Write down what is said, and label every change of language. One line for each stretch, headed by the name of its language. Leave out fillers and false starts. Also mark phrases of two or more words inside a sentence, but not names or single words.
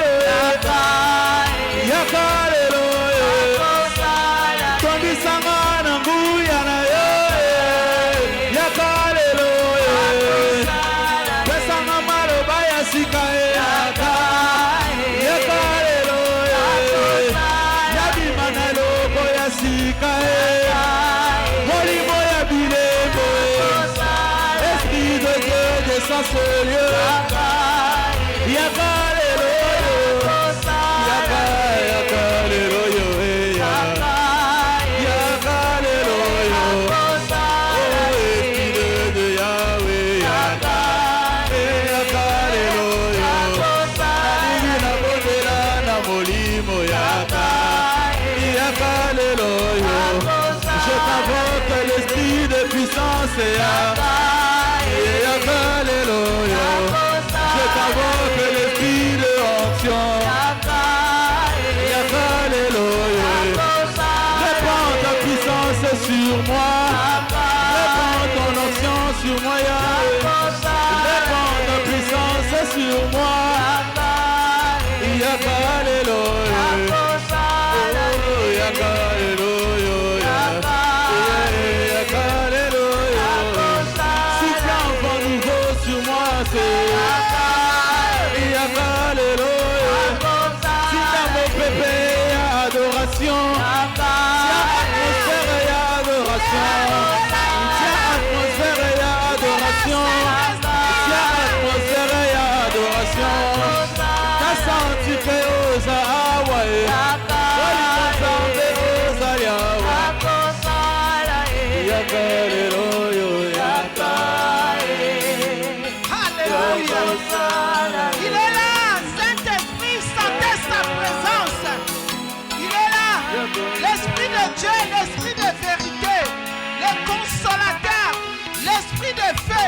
Lingala: yaka lelo tondisanga na nguya na yo yaka lelo pesanga maloba ya sika yaka yaka lelo yabima na loko ya sika molimo ya bilembo
French: esprit de Dieu descend ce lieu
Lingala: yaka lelo yaka yaka lelo yo yaka lelo yo
French: esprit de Yahweh
Lingala: yaka yaka lelo yo nalingi na bondela na molimo yaka yaka lelo yo
French: je t'invoque l'esprit de puissance
Lingala: yaka yaka lelo yo
French: je t'invoque l'esprit de onction
Lingala: yaka lelo yo
French: répands ta puissance sur moi répands ton onction sur moi répands ta puissance sur moi
Lingala: yaka lelo yo yaka lelo yo yaka lelo yo
French: souffle un vent nouveau sur moi c'est
Lingala: yaka lelo yo
French: si dans mon pépé y'a adoration tiens atmosphère y'a adoration tiens atmosphère y'a adoration tiens atmosphère y'a adoration t'as senti que
Lingala: osa awae oli Nzambe osa yawa yaka lelo yo yaka
French: Alléluia. Il est là, Saint-Esprit, sentez sa présence. Il est là, l'Esprit de Dieu, l'Esprit de vérité, le consolateur, l'Esprit de feu.